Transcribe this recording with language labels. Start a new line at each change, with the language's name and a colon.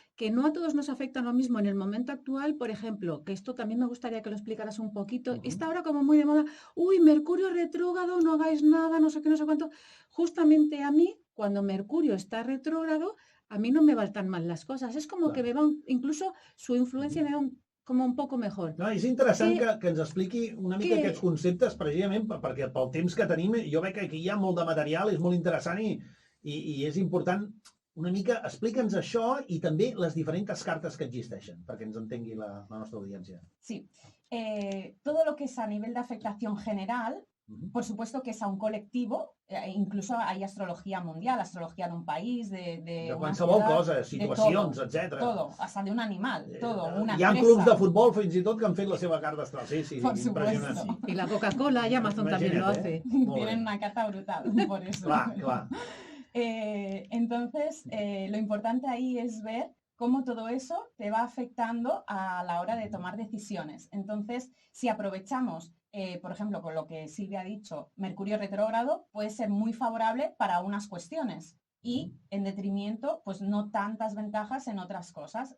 Spanish: Que no a todos nos afecta lo mismo en el momento actual, por ejemplo, que esto también me gustaría que lo explicaras un poquito. Está ahora como muy de moda, uy, Mercurio retrógrado, no hagáis nada, no sé qué, no sé cuánto. Justamente a mí, cuando Mercurio está retrógrado, a mí no me van tan mal las cosas. Es como que me van, incluso su influencia me va
Catalan: com un poc
Spanish: mejor.
Catalan: No, és interessant que ens expliqui una mica aquests conceptes, precisament perquè pel temps que tenim, jo veig que aquí hi ha molt de material, és molt interessant i és important. Una mica, explica'ns això i també les diferents cartes que existeixen, perquè ens entengui la nostra audiència.
Spanish: Sí, todo lo que es a nivel de afectación general, por supuesto que es a un colectivo, incluso hay astrología mundial, astrología de un país, de
Catalan: qualsevol cosa, situacions, etc.
Spanish: Todo, hasta de un animal, todo, una
Catalan: Hi ha
Spanish: empresa.
Catalan: clubs de futbol fins i tot que han fet la seva carta astral, sí, impressionant. Sí.
Spanish: Y la Coca-Cola y Amazon también lo hace. Tienen una carta brutal, por eso.
Catalan: Clar.
Spanish: Entonces, lo importante ahí es ver cómo todo eso te va afectando a la hora de tomar decisiones. Entonces, si aprovechamos, por ejemplo, con lo que Silvia ha dicho, Mercurio retrógrado puede ser muy favorable para unas cuestiones y en detrimento, pues no tantas ventajas en otras cosas.